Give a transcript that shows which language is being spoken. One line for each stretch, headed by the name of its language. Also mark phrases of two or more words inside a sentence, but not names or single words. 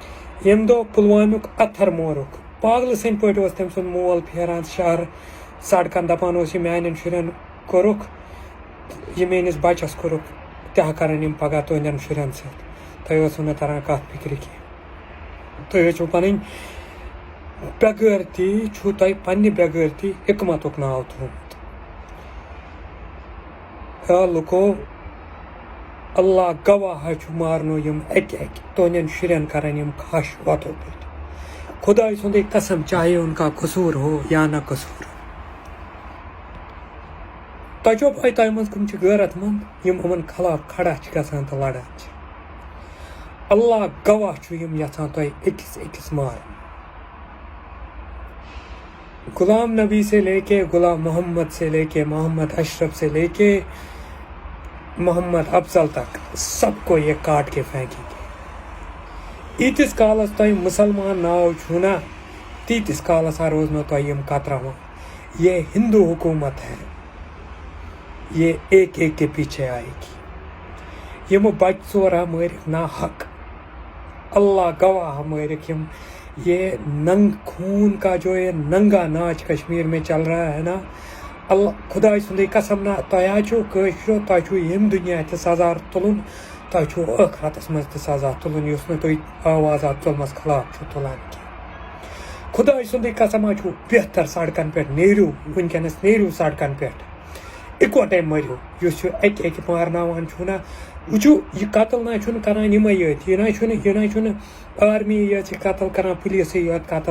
Kashmiri: ییٚمہِ دۄہ پُلوامیُک اَتھر مورُکھ پاگل سٕنٛدۍ پٲٹھۍ اوس تٔمۍ سُنٛد مول پھیران شہر سڑکن دپان اوس یہِ میانٮ۪ن شُرٮ۪ن کوٚرُکھ یہِ میٲنِس بچس کوٚرُکھ تہِ ہا کرن یِم پگاہ تُہنٛدٮ۪ن شُرٮ۪ن سۭتۍ تۄہہِ اوسوٕ نہٕ تران کتھ فِکرِ کینٛہہ تُہۍ ٲسِو پنٕنۍ بےغٲرتی چھُو تۄہہِ پننہِ بےغٲرتی حکمتُک ناو تھوٚومُت لُکو اللہ گواہ چھُ مارنو یِم اکہِ اکہِ تُہنٛدٮ۪ن شُرٮ۪ن کرن یِم کھش وتھو پٲٹھۍ خداے سُنٛدٕے قسم
Urdu: چاہے ان کا قصوٗر ہو یا نہ قصوٗر
Kashmiri: تۄہہِ چھو پاے تۄہہِ منٛز کٕم چھِ غٲرت منٛد یِم یِمن خلاف کھڑا چھِ گژھان تہٕ لڑان چھِ اللہ گواہ چھُ یِم یژھان تۄہہِ أکِس أکِس مارن غلام نبی
Urdu: سے لے کے غلام محمد سے لے کے محمد اشرف سے لے کے محمد افضل تک سب کو یہ کاٹ کے پھینکیں گے
Kashmiri: ایتِس کالس تۄہہِ مسلمان ناو چھُو نا تیٖتِس کالس روز نہٕ تۄہہِ یِم کتراوان
Urdu: یہ ہندو حکومت ہے یہ ایک ایک کے پیچھے آئے گی
Kashmiri: یِم بچہِ ژور ہا مٲرِکھ نا حق اللہ گواہ مٲرِکھ یِم
Urdu: یہ خون کا جو یہ ننگا ناچ کشمیر میں چل رہا ہے
Kashmiri: نا اللہ خداے سُنٛدٕے قسم نا تۄہہِ حظ چھُو کٲشرو تۄہہِ چھُو ییٚمہِ دُنیا تہِ سزا تُلُن تۄہہِ چھُو ٲخرتس منٛز تہِ سزا تُلُن یُس نہٕ تُہۍ آواز اتھ ظُلمس خلاف چھُو تُلان کینٛہہ خداے سُنٛدٕے قسم حظ چھُو بہتر سڑکن پٮ۪ٹھ نیٖرِو وٕنکٮ۪نس نیٖرِو سڑکن پٮ۪ٹھ اِکوٹے مٔرِو یُس یہِ اکہِ اکہِ مارناوان چھُو نا وٕچھِو یہِ قتل نہ چھُنہٕ کران یِمے یٲتۍ یہِ نہ چھُنہٕ آرمی یٲژ یہِ قتل کران پُلیٖسٕے یوت قتل